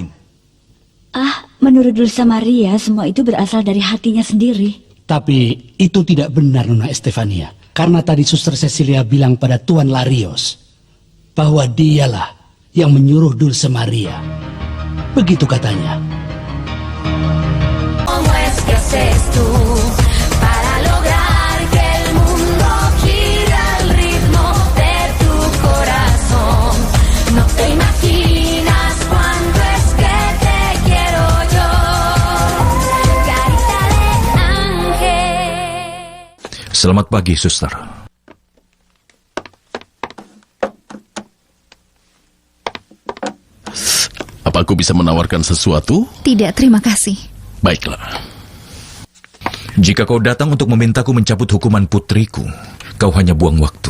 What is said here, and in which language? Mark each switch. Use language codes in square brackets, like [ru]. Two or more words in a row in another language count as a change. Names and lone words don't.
[id] Menurut Dulce Maria, semua itu berasal dari hatinya sendiri. Tapi itu tidak benar, Nona Estefania. Karena tadi Suster Cecilia bilang pada Tuan Larios bahwa dialah yang menyuruh Dulce Maria. Begitu katanya. [es] haces tú para lograr que el mundo gire al ritmo de tu corazón. No te imaginas cuánto es que te quiero yo, carita de ángel. [id] Selamat pagi, suster. Apa aku bisa menawarkan sesuatu? Tidak, terima kasih. Baiklah. Jika kau datang untuk memintaku mencabut hukuman putriku, kau hanya buang waktu.